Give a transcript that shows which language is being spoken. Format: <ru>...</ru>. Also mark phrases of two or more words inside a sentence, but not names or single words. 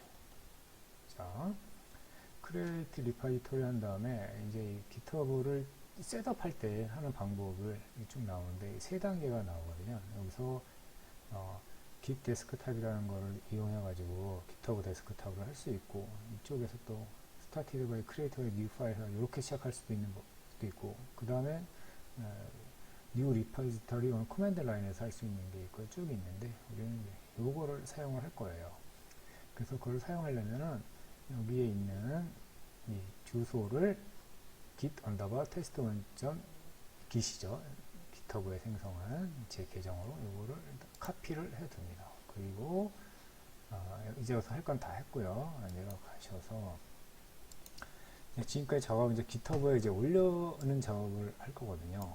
<ko>자,</ko> <en>create repository</en> <ko>한 다음에 이제 GitHub를 셋업할 때 하는 방법을 쭉 나오는데 세 단계가 나오거든요. 여기서 Git 데스크탑이라는 거를 이용해 가지고 GitHub 데스크탑으로 할 수 있고 이쪽에서 또</ko> <en>Started by Create by New File</en> <ko>이렇게 시작할 수도 있는 것도 있고 그 다음에</ko> <en>new repository on command line</en> <ko>에서 할 수 있는 게 있고 쭉 있는데 우리는 요거를 사용을 할 거예요. 그래서 그걸 사용하려면은 여기에 있는 이 주소를 git test1.git이죠. GitHub에 생성한 제 계정으로 요거를 카피를 해 둡니다. 그리고 이제 와서 할 건 다 했고요. 내려가셔서 지금까지 작업 이제 GitHub에 이제 올려는 작업을 할 거거든요.</ko>